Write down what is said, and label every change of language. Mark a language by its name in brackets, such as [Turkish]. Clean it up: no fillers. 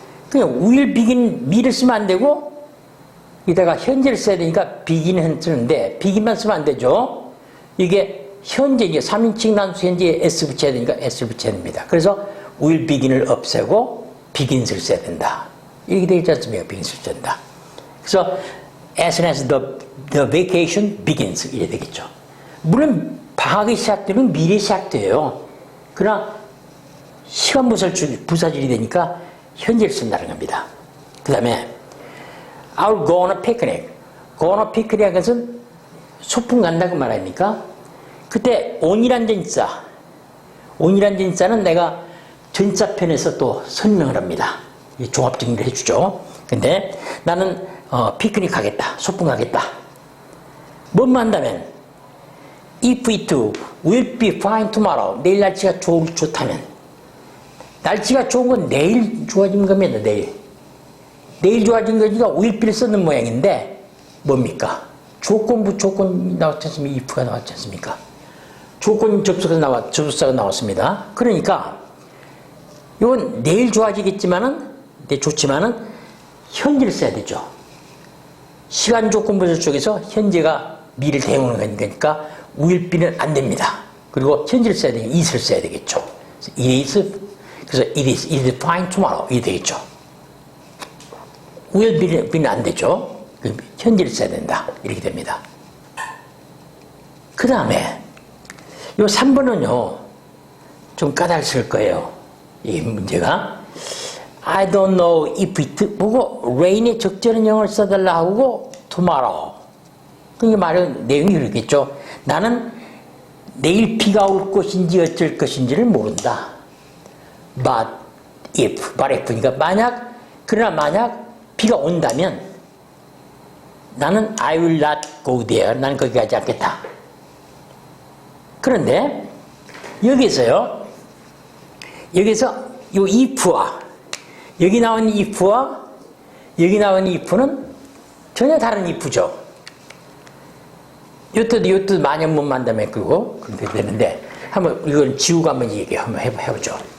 [Korean] 그냥 will begin 미를 쓰면 안 되고 이따가 현재를 써야 되니까 begin은 쓰는데 begin만 쓰면 안 되죠. 이게 현재 이제 3인칭 단수 현재에 s 붙여야 되니까 s를 붙여야 됩니다. 그래서 will begin을 없애고 begins를 써야 된다. 이렇게 되지 않습니까? begins를 써야 된다. 그래서 [English] as soon as the vacation begins [Korean] 이래 되겠죠. 물론 방학이 시작되면 미래 시작돼요. 그러나 시간 부사절이 되니까 현재를 쓴다는 겁니다. 그 다음에 [English] I'll go on a picnic. [Korean] go on a picnic이라는 것은 소풍 간다고 말합니까? 그때 on이란 전치사는 내가 전치사편에서 또 설명을 합니다. 종합 정리를 해주죠. 근데 나는 피크닉 가겠다. 소풍 가겠다. 뭐만 한다면 [English] if it will be fine tomorrow. [Korean] 내일 날씨가 좋다면 날씨가 좋은 건 내일 좋아지는 겁니다. 내일 좋아진 거니까 will be를 쓰는 모양인데 뭡니까? 조건이 나왔지 않습니까? if가 나왔지 않습니까? 조건 접속사가 나왔습니다. 그러니까 이건 내일 좋아지겠지만은 좋지만은 현재를 써야 되죠. 시간 조건부사 쪽에서 현재가 미를 대응하는 거니까 will be는 안 됩니다. 그리고 현재를 써야 되니까 it을 써야 되겠죠. 그래서 [English] it is fine tomorrow [Korean] 이게 되겠죠. will be는 안 되죠. 현재를 써야 된다. 이렇게 됩니다. 그 다음에 요 3번은요 좀 까다로울 거예요. 이 문제가 [English] I don't know if it [Korean] 보고 rain의 적절한 영어를 써달라 하고 tomorrow 그게 말은 내용이 그렇겠죠. 나는 내일 비가 올 것인지 어쩔 것인지를 모른다. but if니까 그러나 만약 비가 온다면 나는 [English] I will not go there. [Korean] 나는 거기 가지 않겠다. 그런데 여기서 요 if와 여기 나온 if와 여기 나온 if는 전혀 다른 if죠. 요것도 만약문 만담에 끌고 그렇게 되는데 한번 이걸 지우고 한번 한번 해보죠.